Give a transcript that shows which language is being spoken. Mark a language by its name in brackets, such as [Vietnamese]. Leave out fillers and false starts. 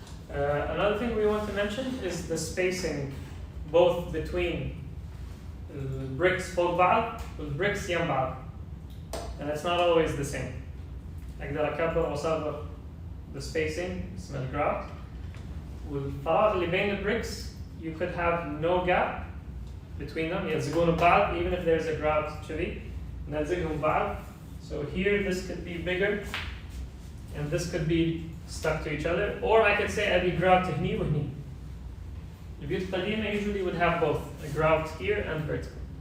[English] Another thing we want to mention is the spacing, both between bricks [Arabic] فوق بعض [English] والbricks [Arabic] يم بعض, [English] and it's not always the same. [Arabic] أقدر أكبر وأصغر [English] the spacing [Arabic] اسمه الجراف, والفراغ اللي بين الbricks [English] you could have no gap between them [Arabic] يلزقون ببعض [English] even if there's a grout [Arabic] كذي نلزقهم ببعض. [English] So here this could be bigger and this could be stuck to each other, or I could say [Arabic] أبي grout هني وهني. البيوت القديمة [English] usually would have both a grout here and vertical.